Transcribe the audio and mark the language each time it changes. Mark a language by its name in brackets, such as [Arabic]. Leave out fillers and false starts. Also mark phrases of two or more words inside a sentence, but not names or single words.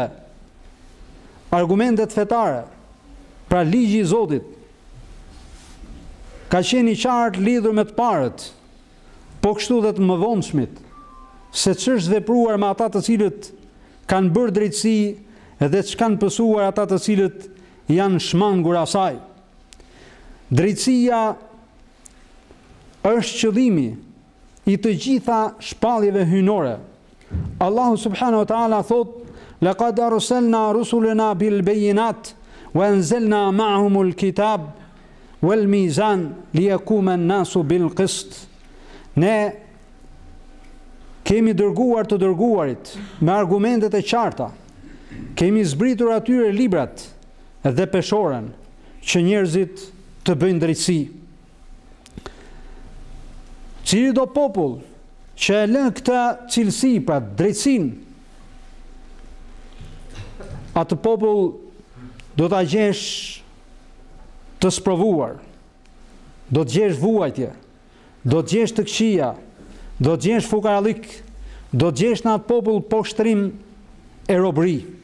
[Albanian] Argumentet fetare, pra ligji i Zotit, ka qenë i qartë lidhur me të parët, po kështu dhe të mëvonshmit, se ç'është vepruar me ata të cilët kanë bërë drejtësi dhe ç'kanë pësuar ata të cilët janë shmangur asaj. Drejtësia është qëllimi i të gjitha shpalljeve hyjnore. Allahu [Arabic] سبحانه وتعالى [Albanian] thot: [Arabic] "لقد أرسلنا رسلنا بالبينات وأنزلنا معهم الكتاب والميزان ليقوم الناس بالقسط." [Albanian] Ne kemi dërguar të dërguarit me argumentet e qarta. Kemi zbritur atyre librat dhe peshoren që njerëzit të bëjnë drejtësi. Cili do popull që e lën këtë cilësi, pra drejtësinë, atë popull do ta gjesh të sprovuar, do të gjesh vuajtje, do të gjesh të këqija, do të gjesh fukarallik, do të gjesh në atë popull poshtrim e robëri.